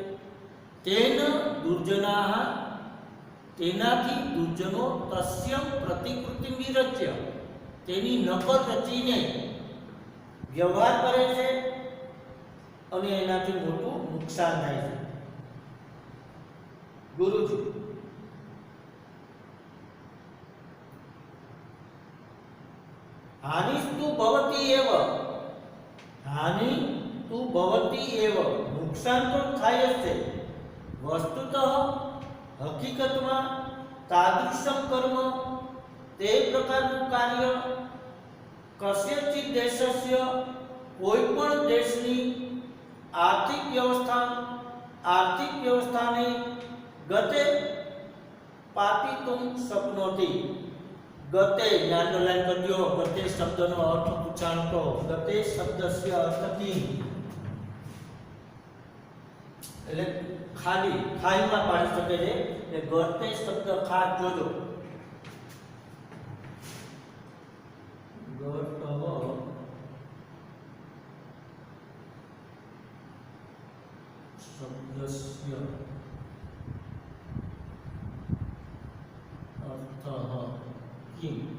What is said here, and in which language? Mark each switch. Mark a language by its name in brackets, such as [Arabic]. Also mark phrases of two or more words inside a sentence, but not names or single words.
[Sanskrit] તેન દુર્જનાઃ, [Gujarati] તેનાથી દુર્જનો [Sanskrit] તસ્ય પ્રતિકૃતિ વિરચ્ય, [Gujarati] તેની નકલ રચીને વ્યવહાર કરે છે અને એનાથી મોટું નુકસાન થાય છે. [Sanskrit] ગુરુજી, હાનિસ્તુ ભવતિ એવ, हानि तु भवति एव, [Gujarati] નુકસાન તો થાય જ છે। वस्तुतः हकीकतમાં [Sanskrit] तादृशं कर्म [Gujarati] તે પ્રકારનું કાર્ય [Sanskrit] કસ્યચિત દેશસ્ય [Gujarati] કોઈપણ દેશની આર્થિક વ્યવસ્થાને [Sanskrit] ગતે પાતિતુમ શક્નોતિ। [Gujarati] ગતે અંડરલાઈન કરજો। ગતે શબ્દનો અર્થ પૂછાણતો। [Sanskrit] ગતે શબ્દસ્ય અર્થ કી [Gujarati] એટલે ખાલી ખાઈમાં પાડી શકે છે। એટલે ગતે શબ્દ ખાસ જોજો। [Sanskrit] शब्दस्य अर्थः किं